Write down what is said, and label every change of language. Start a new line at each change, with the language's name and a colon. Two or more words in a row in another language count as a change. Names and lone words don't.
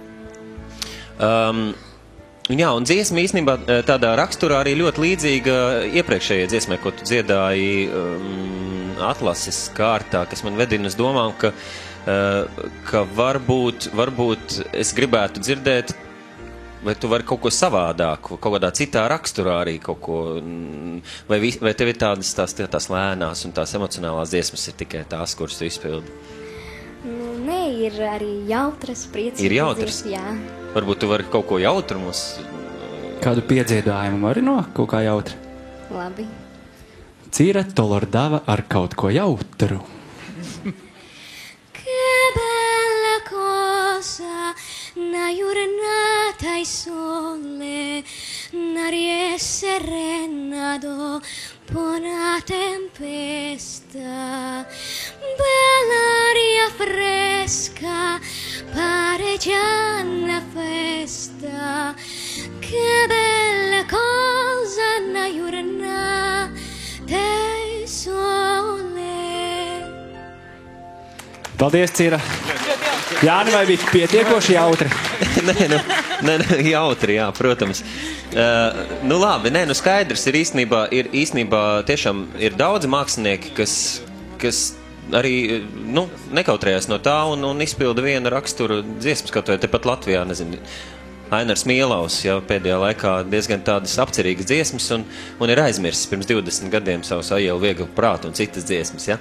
Latvian: Jā, un dziesma īstenībā tādā raksturā arī ļoti līdzīga iepriekšējai dziesmai, ko tu dziedāji atlases kārtā, kas man vedina uz domām, ka varbūt es gribētu dzirdēt, vai tu vari kaut ko savādāku, kaut kādā citā raksturā arī kaut ko, vai tev ir tās lēnās un tās emocionālās dziesmas ir tikai tās, kuras tu izpildi? Nē, ir arī jautras, priecīgas. Ir jautras? Jā. Varbūt tu vari kaut ko jautru mums? Kādu piedziedājumu vari no kaut kā jautra? Labi. Cira Tolordava ar kaut ko jautru.
Italian: Una giornata il sole, un'aria serena dopo una tempesta, bella aria fresca, pare già una festa, che bella cosa una giornata il sole.
Latvian: Paldies, Cira! Jāni, vai bija pietiekoši jautri? Nē, jautri, jā, protams. Nu labi, skaidrs ir īstenībā tiešām ir daudzi mākslinieki, kas arī, nekautrējās no tā un izpilda vienu raksturu dziesmas, kaut vai tepat Latvijā, nezinu, Ainars Mielaus, jau pēdējā laikā diezgan tādas apcerīgas dziesmas un ir aizmirsis pirms 20 gadiem savus Aielu vieglu prātu un citas dziesmas, ja.